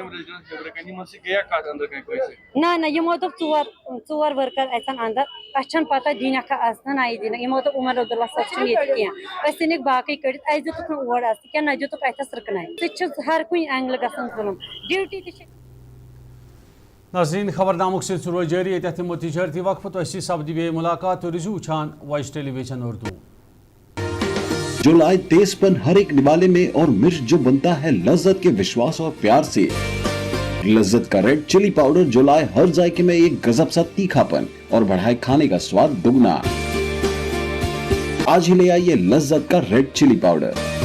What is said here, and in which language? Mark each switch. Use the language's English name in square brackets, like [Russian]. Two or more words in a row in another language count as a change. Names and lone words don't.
[Kashmiri] تنخواہ نہ یمو دوٚپ ژور ورکر اژن اندر اسہِ چھنہٕ پتہ دینکھا آسنا نہ دینکھ یمو دوٚپ عمر عبداللہ صٲب چھُنہٕ ییٚتہِ کینٛہہ أسۍ ژھٕنِکھ باقٕے کٔڑِتھ اسہِ دِتُکھ نہٕ اور اَژنہٕ کینٛہہ نہ دِتُکھ اتھس رُکناے سُہ تہِ چھُ ہر کُنہِ اینگلہٕ گژھان ظُلم ڈیوٹی تہِ چھِ ناظرین خبرنامک سلسلہ جاری اتھ تمو تجارتی وقفہ تو سپدی بے ملاقات تو رزو وچھان وائس ٹیلی ویژن اردو [Urdu] جو لائے تیز پن ہر ایک نوالے میں اور مرچ جو بنتا ہے لذت کے وشواس اور پیار سے لذت کا ریڈ چلی پاؤڈر جو لائے ہر ذائقے میں ایک گزب سا تیکھا پن اور بڑھائے کھانے کا سواد دگنا آج ہی لے آئیے لذت کا ریڈ چلی پاؤڈر